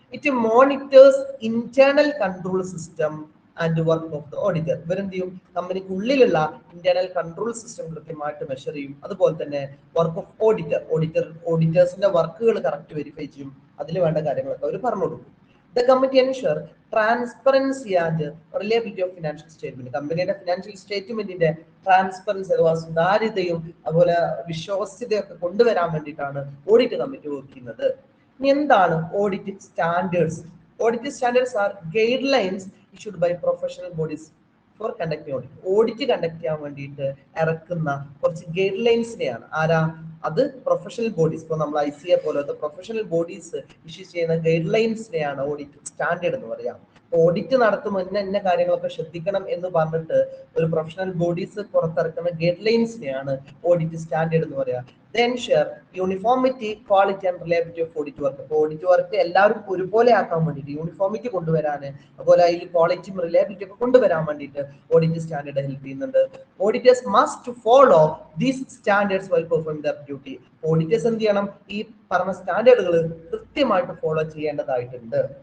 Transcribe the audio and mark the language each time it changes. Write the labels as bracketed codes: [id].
[en] It monitors internal control system and work of the auditor. [ml] ഇവരെന്ത് ചെയ്യും? കമ്പനിക്കുള്ളിലുള്ള internal control system കൃത്യമായിട്ട് measure ചെയ്യും. അതുപോലെ തന്നെ വർക്ക് ഓഫ് ഓഡിറ്റേഴ്സിന്റെ വർക്കുകൾ കറക്റ്റ് വെരിഫൈ ചെയ്യും. അതിൽ വേണ്ട കാര്യങ്ങളൊക്കെ അവർ പറഞ്ഞു കൊടുക്കും. [en] The committee ensure transparency and reliability of financial statement. [ml] കമ്പനിയുടെ ഫിനാൻഷ്യൽ സ്റ്റേറ്റ്മെന്റിന്റെ ട്രാൻസ്പെറൻസി അഥവാ സുതാര്യതയും അതുപോലെ വിശ്വാസ്യതയൊക്കെ കൊണ്ടുവരാൻ വേണ്ടിയിട്ടാണ് ഓഡിറ്റ് കമ്മിറ്റി വർക്ക് ചെയ്യുന്നത്. ഇനി എന്താണ് audit standards? [en] Audit standards are guidelines issued by professional bodies for conducting audit. [ml] Audit conduct ചെയ്യാൻ വേണ്ടിയിട്ട് ഇറക്കുന്ന കുറച്ച് ഗൈഡ് ലൈൻസിനെയാണ് ആരാ? അത് പ്രൊഫഷണൽ ബോഡീസ്. ഇപ്പോൾ നമ്മൾ ICA പോലത്തെ പ്രൊഫഷണൽ ബോഡീസ് ഇഷ്യൂ ചെയ്യുന്ന ഗൈഡ് ലൈൻസിനെയാണ് ഓഡിറ്റ് സ്റ്റാൻഡേർഡ് എന്ന് പറയാം. ഓഡിറ്റ് നടത്തുമ്പോൾ ഇന്ന കാര്യങ്ങളൊക്കെ ശ്രദ്ധിക്കണം എന്ന് പറഞ്ഞിട്ട് ഒരു പ്രൊഫഷണൽ ബോഡീസ് പുറത്തിറക്കുന്ന ഗൈഡ് ലൈൻസിനെയാണ് ഓഡിറ്റ് സ്റ്റാൻഡേർഡ് എന്ന് പറയാം. [en] They ensure uniformity, quality and reliability of audit work. [ml] അപ്പോൾ ഓഡിറ്റ് വർക്ക് എല്ലാവരും ഒരുപോലെ ആക്കാൻ വേണ്ടിയിട്ട്, യൂണിഫോമിറ്റി കൊണ്ടുവരാൻ, അതുപോലെ അതിൽ ക്വാളിറ്റിയും റിലയബിലിറ്റി ഒക്കെ കൊണ്ടുവരാൻ വേണ്ടിയിട്ട് ഓഡിറ്റ് സ്റ്റാൻഡേർഡ് ഹെൽപ്പ് ചെയ്യുന്നുണ്ട്. [en] Auditors must follow these standards while performing their duty. [ml] Auditors എന്ത് ചെയ്യണം? ഈ പറഞ്ഞ സ്റ്റാൻഡേർഡുകൾ കൃത്യമായിട്ട് ഫോളോ ചെയ്യേണ്ടതായിട്ടുണ്ട്.